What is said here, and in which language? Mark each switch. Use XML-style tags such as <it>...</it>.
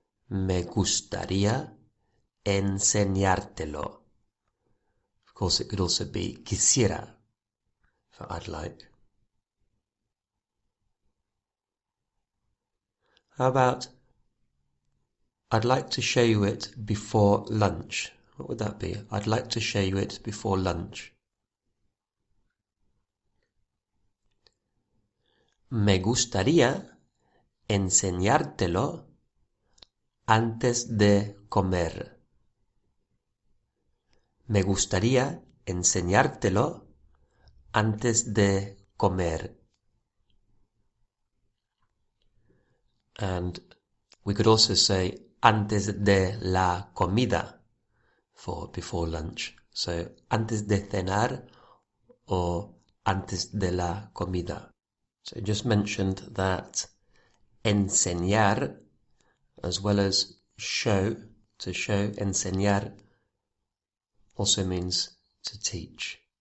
<es>Me gustaría enseñártelo.</es> <en>Of course, it could also be quisiera for I'd like. How about I'd like to show you it before lunch? What would that be? I'd like to show you it before lunch.</en> <es>Me gustaría enseñártelo antes de comer. Me gustaría enseñártelo antes de comer.</es> <en>And we could also say</en> <es>antes de la comida</es> <en>for before lunch.</en> <es>So antes de cenar or antes de la comida.</es> <en>So I just mentioned that enseñar as well as show, to show, enseñar also means to teach.</en>